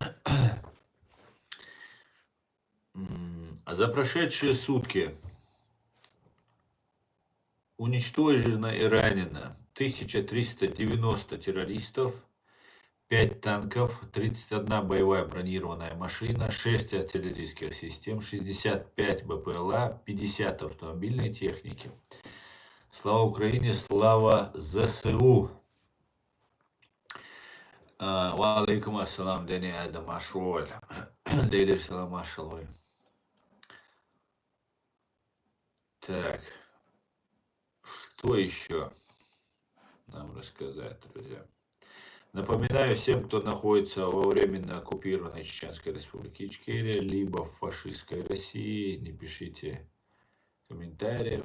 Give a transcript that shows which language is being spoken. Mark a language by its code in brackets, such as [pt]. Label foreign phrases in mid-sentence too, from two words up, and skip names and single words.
[ru] За прошедшие сутки уничтожено и ранено 1390 террористов, 5 танков, 31 боевая бронированная машина, 6 артиллерийских систем, 65 БПЛА, 50 автомобильной техники. Слава Украине, слава ЗСУ! [ar] وعليكم السلام, Дени Адам Ашволь. Дейли салам Ашалой. [ru] Так. Что еще нам рассказать, друзья? Напоминаю всем, кто находится во временно оккупированной Чеченской Республике Ичкерия, либо в фашистской России, не пишите комментариев.